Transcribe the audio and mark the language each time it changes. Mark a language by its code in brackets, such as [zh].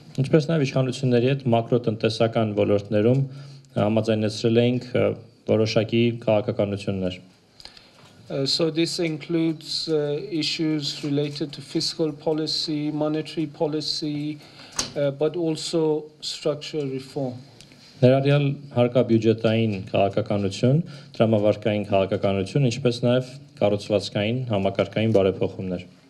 [hy] Ինչպես նաև իշխանությունների հետ մակրոտնտեսական ոլորտներում համաձայնեցրել էինք որոշակի քաղաքականություններ. [en] So this includes issues related to fiscal policy, monetary policy, but also structural reform. [hy] Ներառյալ հարկաբյուջետային քաղաքականություն, տրամավարկային քաղաքականություն, ինչպես նաև կառուցվածքային համակարգային բարեփոխումներ.